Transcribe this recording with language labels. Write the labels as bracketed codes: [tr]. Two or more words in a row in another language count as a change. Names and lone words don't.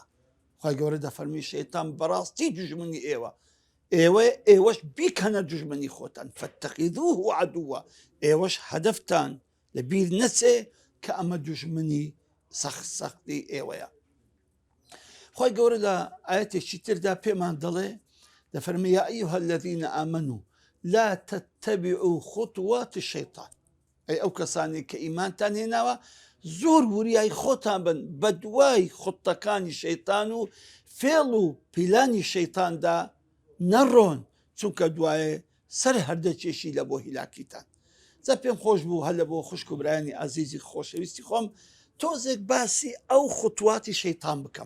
[ckb] خی گەورە دەفەرمی شەیطان بەڕاستی دوژمنی ئێوە، ئێوەش بیکەنە دوژمنی خۆتان. [ar] فەتەخیذوه عەدووە، [ckb] ئێوەش هەدەفتان لە بیر نەچێ کە ئەمە دوژمنی سەختی ئێوەیە. خی گەورە لە ئاەتێکی تردا پێمان دەڵێ، دەفەرمی [ar] یا ئەیها الذین ئامنوا لا تتبعوا خطوات الشیطان. [ckb] ئەی ئەو کەسانی کە ئیمانتان هێناوە، زۆر وریای خۆتان بن بە دوای خوتەکانی شەیطان و فێڵ و پیلانی شەیطاندا نەڕۆن، چونکە دوایێ سەر هەردەچێشی لە بۆ هیلاکیتان. جا پێم خۆش بوو هەر لە بۆ خوشک و برایانی ئازیزی خۆشەویستی خۆم تۆزێک باسی ئەو خوتواتی شەیطان بکەم.